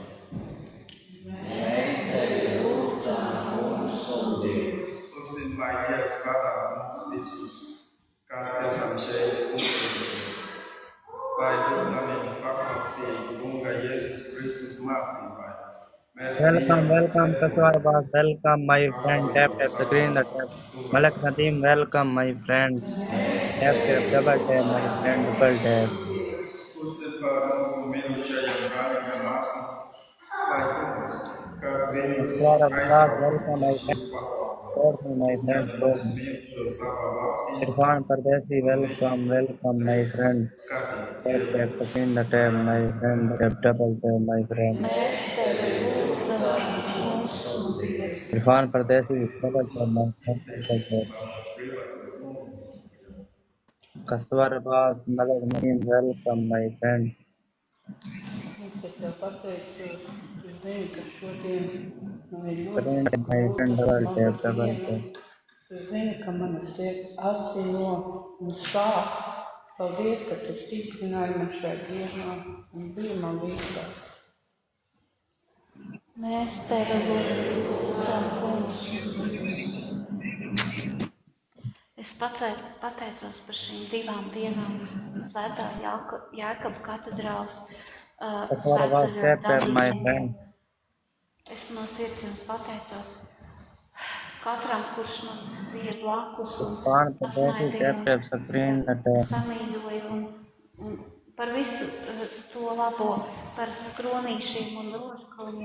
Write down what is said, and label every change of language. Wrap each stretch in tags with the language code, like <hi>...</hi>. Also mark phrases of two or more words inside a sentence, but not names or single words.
<lv>Mēs tevi lūdzam, kungs un Dievs. Lūksim, lai Dievs bagāti mums visus, kas esam šeit uzstājušies, lai būdami paklausīgi kunga Jēzus Kristus mācībai.</lv> <en>Welcome, Kaswarbas. Welcome, my friend. Tap the screen. The tap. Malak Nadeem, welcome, my friend. Tap, double tap, my friend, double tap.</en> <lv>Lūksim par mūsu mirušajiem brāļiem māsām, lai kungs, kas viņus</lv> <en>Welcome, my friend.</en> <lv>pasaulē.</lv> <en>My friend,</en> <lv>Mirušo savā valstī,</lv> <en>Irfan Pardesi, welcome, my friend. Tap the screen. The tap, my friend. Tap, double tap, my friend.</en> <lv>Mēs tevi lūdzam, kungs un Dievs.</lv> <en>Irfan Pardesi, double tap, my friend. Double tap. Kaswarbas, Malak Nadeem, welcome, my friend.</en> <lv>Es tev pateicos, es zinu, ka šodien man ir</lv> <en>Screen,</en> <lv>ļoti</lv> <en>my friend, double tap, double</en> <lv>diena.</lv> <en>tap.</en> <lv>Es zinu, ka mana sirds asino un sāp. Paldies, ka tu stiprināji man šai dienā un biji man līdzās. Mēs tevi lūdzam, kungs un Dievs. Es pateicos par šīm 2 dienām Svētā Jākaba katedrāles</lv> <en>Kaswarbas, tap, my friend.</en> <lv>Es no sirds jums pateicos katram, kurš man bija blakus un</lv> <en>Irfan Pardesi, tap, screen. The tap.</en> <lv>samīļoja un par visu to labo, par kronīšiem un rožkalņiem.</lv>